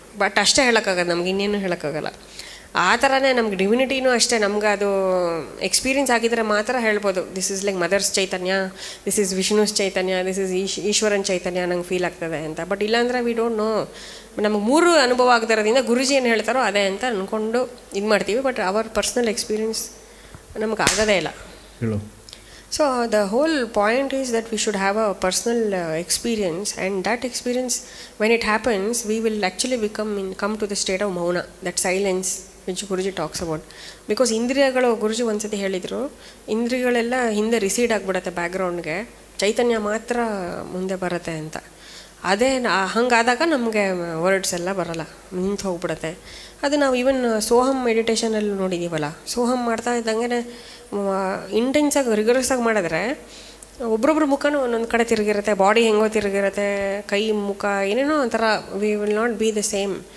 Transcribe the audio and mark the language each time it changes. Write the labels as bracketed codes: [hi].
[kn] But ಅಷ್ಟೇ ಹೇಳೋಕ್ಕಾಗಲ್ಲ, ನಮ್ಗೆ ಇನ್ನೇನು ಹೇಳೋಕ್ಕಾಗಲ್ಲ. ಆ ಥರನೇ ನಮ್ಗೆ ಡಿವಿನಿಟಿನೂ ಅಷ್ಟೇ, ನಮ್ಗೆ ಅದು ಎಕ್ಸ್ಪೀರಿಯನ್ಸ್ ಆಗಿದ್ರೆ ಮಾತ್ರ ಹೇಳ್ಬೋದು [en] this is like mother's chaitanya, this is Vishnu's chaitanya, this is Eshwaran chaitanya [kn] ನಂಗೆ ಫೀಲ್ ಆಗ್ತದೆ ಅಂತ. ಬಟ್ ಇಲ್ಲಾಂದರೆ [en] We don't know. [kn] ನಮಗೆ ಮೂರು ಅನುಭವ ಆಗದಿರೋದ್ರಿಂದ ಗುರುಜಿ ಏನು ಹೇಳ್ತಾರೋ ಅದೇ ಅಂತ ಅಂದ್ಕೊಂಡು ಇದು ಮಾಡ್ತೀವಿ. ಬಟ್ ಅವರ್ ಪರ್ಸ್ನಲ್ ಎಕ್ಸ್ಪೀರಿಯನ್ಸ್ ನಮ್ಗೆ ಆಗೋದೇ ಇಲ್ಲ. [en] So the whole point is that we should have a personal experience, and that experience, when it happens, we will actually come to the state of mauna, that silence which Guruji talks about. [kn] Because ಇಂದ್ರಿಯಗಳು, ಗುರುಜಿ ಒಂದ್ಸತಿ ಹೇಳಿದರು, ಇಂದ್ರಿಯಗಳೆಲ್ಲ ಹಿಂದೆ ರಿಸೀಡ್ ಆಗಿಬಿಡುತ್ತೆ ಬ್ಯಾಕ್ಗ್ರೌಂಡ್ಗೆ, ಚೈತನ್ಯ ಮಾತ್ರ ಮುಂದೆ ಬರುತ್ತೆ ಅಂತ. ಅದೇ ಹಂಗಾದಾಗ ನಮಗೆ ವರ್ಡ್ಸ್ ಎಲ್ಲ ಬರೋಲ್ಲ, ನಿಂತು ಹೋಗ್ಬಿಡುತ್ತೆ. ಅದು ನಾವು ಈವನ್ ಸೋಹಂ ಮೆಡಿಟೇಷನಲ್ಲಿ ನೋಡಿದ್ದೀವಲ್ಲ, ಸೋಹಂ ಮಾಡ್ತಾ ಇದ್ದಂಗೆ ಇಂಟೆನ್ಸಾಗಿ ರಿಗರಸ್ಸಾಗಿ ಮಾಡಿದ್ರೆ ಒಬ್ರೊಬ್ರ ಮುಖನೂ ಒಂದೊಂದು ಕಡೆ ತಿರುಗಿರುತ್ತೆ, ಬಾಡಿ ಹೆಂಗೋ ತಿರುಗಿರುತ್ತೆ, ಕೈ ಮುಖ ಏನೇನೋ ಒಂಥರ [en] We will not be the same.